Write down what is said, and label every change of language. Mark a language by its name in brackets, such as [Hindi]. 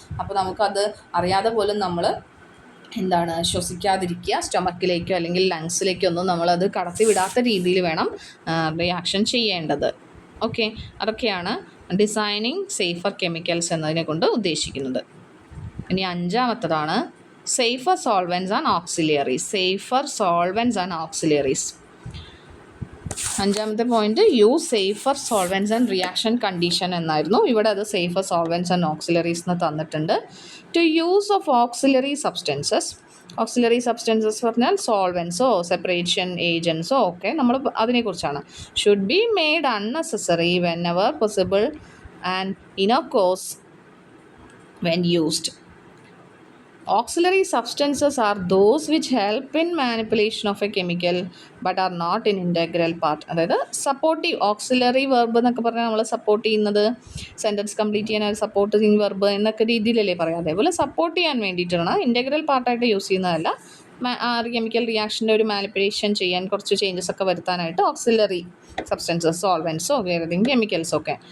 [Malayalam] അപ്പോൾ നമുക്കത് അറിയാതെ പോലും നമ്മൾ ശ്വസിക്കാതിരിക്കുക. സ്റ്റൊമക്കിലേക്കോ അല്ലെങ്കിൽ ലങ്സിലേക്കോ ഒന്നും നമ്മളത് കടത്തി വിടാത്ത രീതിയിൽ വേണം റിയാക്ഷൻ ചെയ്യേണ്ടത്. ഓക്കെ, അതൊക്കെയാണ് ഡിസൈനിങ് സേഫർ കെമിക്കൽസ് എന്നതിനെ കൊണ്ട് ഉദ്ദേശിക്കുന്നത്. ഇനി അഞ്ചാമത്തതാണ് [English] safer solvents and auxiliaries. Safer solvents and auxiliaries. [Malayalam] അഞ്ചാമത്തെ point, use safer സോൾവെൻറ്റ്സ് and reaction condition എന്നായിരുന്നു. ഇവിടെ അത് സേഫർ സോൾവെൻറ്റ്സ് ആൻഡ് ഓക്സിലറീസ് എന്ന് തന്നിട്ടുണ്ട്. [English] To use of auxiliary substances. [Malayalam] Auxiliary substances പറഞ്ഞാൽ സോൾവെൻസോ സെപ്പറേഷൻ ഏജൻസോ ഒക്കെ നമ്മൾ അതിനെക്കുറിച്ചാണ്. [English] Should be made unnecessary whenever possible and innocuous when used. Auxiliary substances are those which help in manipulation of a chemical but are not an integral part. [Malayalam] അതായത് supportive auxiliary verb എന്നൊക്കെ പറഞ്ഞാൽ നമ്മൾ support ചെയ്യുന്നത് sentence complete ചെയ്യാൻ supporting verb എന്നൊക്കെ രീതിയിലല്ലേ പറയാം. അതേപോലെ support ചെയ്യാൻ വേണ്ടിയിട്ടാണ്, ഇൻറ്റഗ്രൽ പാർട്ടായിട്ട് യൂസ് ചെയ്യുന്നതല്ല. കെമിക്കൽ റിയാക്ഷൻ്റെ ഒരു മാനിപ്പുലേഷൻ ചെയ്യാൻ കുറച്ച് ചേഞ്ചസ് ഒക്കെ വരുത്താനായിട്ട് ഓക്സിലറി സബ്സ്റ്റൻസസ്, സോൾവെൻറ്റ്സോ ഏതെങ്കിലും കെമിക്കൽസൊക്കെ.